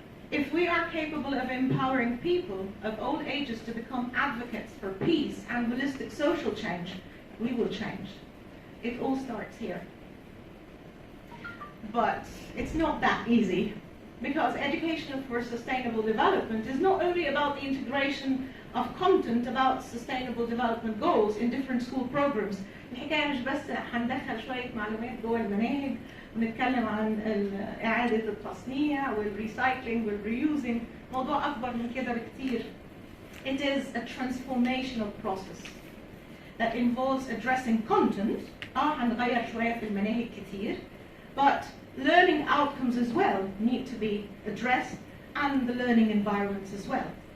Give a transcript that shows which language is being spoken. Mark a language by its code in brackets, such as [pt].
[en] If we are capable of empowering people of all ages to become advocates for peace and holistic social change, we will change. It all starts here. But it's not that easy, because education for sustainable development is not only about the integration of content about sustainable development goals in different school programs. [ar] الحكاية مش بس هندخل شوية معلومات جوه المناهج ونتكلم عن إعادة التصنيع والريسايكلينج والريوزنج، موضوع أكبر من كده بكتير. [en] It is a transformational process that involves addressing content. [ar] هنغير شوية في المناهج كتير, [en] but learning outcomes as well need to be addressed, and the learning environments as well.